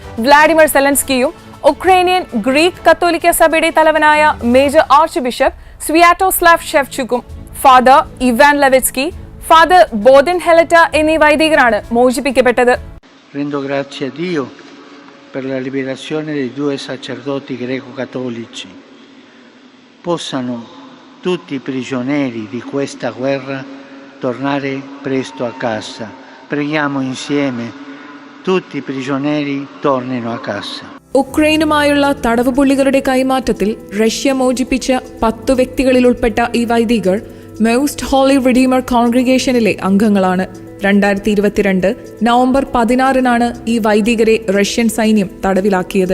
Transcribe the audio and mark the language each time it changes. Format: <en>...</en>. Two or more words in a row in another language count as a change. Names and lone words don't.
<ml>വ്ളാഡിമിർ സെലൻസ്കിയും ഉക്രൈനിയൻ ഗ്രീക്ക് കത്തോലിക്ക സഭയുടെ തലവനായ മേജർ ആർച്ച് ബിഷപ്പ് സ്വിയാറ്റോസ്ലാവ് ഷെവ്ചുക്കും ഫാദർ ഇവാൻ ലെവിറ്റ്സ്കി, ഫാദർ ബോദൻ ഹെലറ്റ എന്നീ വൈദികരാണ് മോചിപ്പിക്കപ്പെട്ടത്.</ml> <it>Rendo grazie a Dio per la liberazione dei 2 sacerdoti greco-cattolici. Possano tutti i prigionieri di questa guerra tornare presto a casa. Preghiamo insieme, tutti i prigionieri tornino a casa.</it> <ml>ഉക്രൈനുമായുള്ള തടവുപുള്ളികളുടെ കൈമാറ്റത്തിൽ റഷ്യ മോചിപ്പിച്ച 10 വ്യക്തികളിൽ ഉൾപ്പെട്ട ഈ വൈദികർ മോസ്റ്റ് ഹോളി റിഡീമർ കോൺഗ്രിഗേഷനിലെ അംഗങ്ങളാണ്. 2022 നവംബർ 16-നാണ് ഈ വൈദികരെ റഷ്യൻ സൈന്യം തടവിലാക്കിയത്.</ml>